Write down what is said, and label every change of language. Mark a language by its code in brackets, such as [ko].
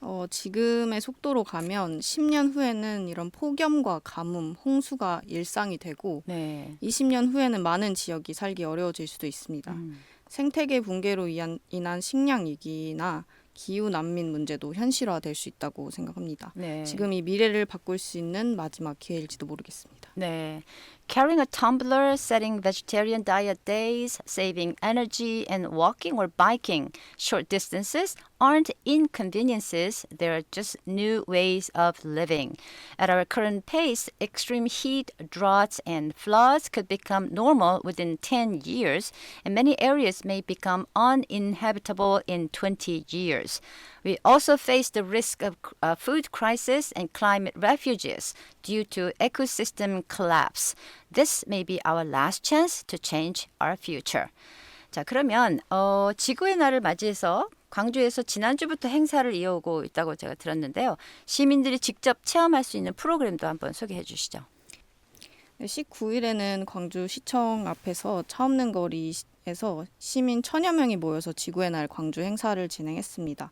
[ko] 지금의 속도로 가면 10년 후에는 이런 폭염과 가뭄, 홍수가 일상이 되고 네. 20년 후에는 많은 지역이 살기 어려워질 수도 있습니다. 생태계 붕괴로 인한 식량 위기나 기후 난민 문제도 현실화될 수 있다고 생각합니다. 네. 지금 이 미래를 바꿀 수 있는 마지막 기회일지도 모르겠습니다. 네. [en] Carrying a tumbler, setting vegetarian diet days, saving energy, and walking or biking short distances aren't inconveniences, they're just new ways of living. At our current pace, extreme heat, droughts, and floods could become normal within 10 years, and many areas may become uninhabitable in 20 years. We also face the risk of food crisis and climate refuges due to ecosystem collapse. This may be our last chance to change our future. [ko] 자, 그러면 지구의 날을 맞이해서 광주에서 지난주부터 행사를 이어오고 있다고 제가 들었는데요. 시민들이 직접 체험할 수 있는 프로그램도 한번 소개해 주시죠. 19일에는 광주시청 앞에서 차 없는 거리에서 시민 1,000여 명이 모여서 지구의 날 광주 행사를 진행했습니다.